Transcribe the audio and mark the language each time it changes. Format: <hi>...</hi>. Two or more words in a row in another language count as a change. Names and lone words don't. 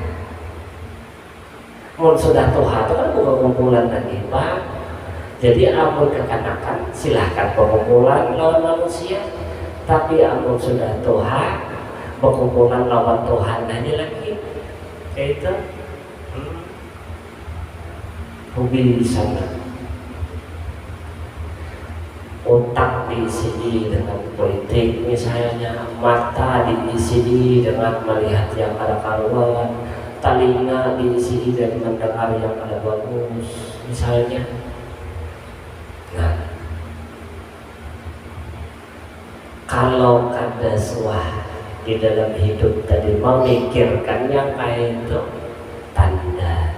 <bjn>Mun sudah tua itu kan bukan kumpulan lagi Pak. Jadi amun kekanakan silahkan berkumpulan lawan manusia. Tapi amun sudah tua berkumpulan lawan Tuhan aja lagi. Kayak itu. Hobi sana.</bjn> <id>Otak diisi dengan politik misalnya, mata diisi dengan melihat yang ada karuan, telinga diisi dan mendengar yang ada bagus misalnya.</id> <bjn>Nah, kalau ada suah di dalam hidup tadi memikirkan yang kayak itu tanda.</bjn>